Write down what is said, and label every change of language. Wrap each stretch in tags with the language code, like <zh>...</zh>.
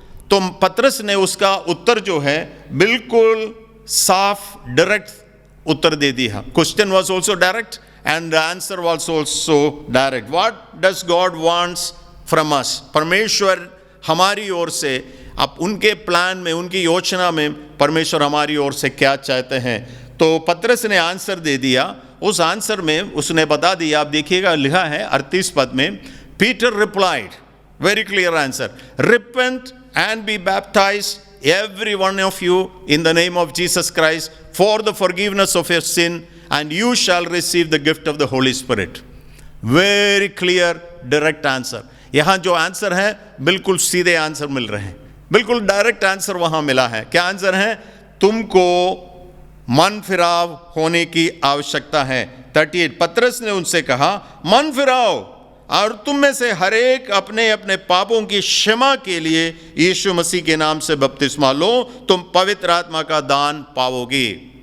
<hi>तो पतरस ने उसका उत्तर जो है बिल्कुल साफ डायरेक्ट उत्तर दे दिया।</hi> <en>Question was also direct and the answer was also direct. What does God wants from us,</en> <hi>परमेश्वर हमारी ओर से, अब उनके प्लान में, उनकी योजना में परमेश्वर हमारी ओर से क्या चाहते हैं। तो पतरस ने आंसर दे दिया। उस आंसर में उसने बता दिया, आप देखिएगा लिखा है 38 पद में,</hi> <en>Peter replied, very clear answer, repent and be baptized every one of you in the name of Jesus Christ for the forgiveness of your sin, and you shall receive the gift of the Holy Spirit. Very clear direct answer.</en> <hi>यहाँ जो answer है बिल्कुल सीधे answer मिल रहे हैं, बिल्कुल direct answer वहाँ मिला है। क्या आंसर है? तुमको मन फिराव होने की आवश्यकता है। 38 पतरस ने उनसे कहा, मन फिराओ और तुम में से हर एक अपने अपने पापों की क्षमा के लिए यीशु मसीह के नाम से बपतिस्मा लो, तुम पवित्र आत्मा का दान पाओगे।</hi>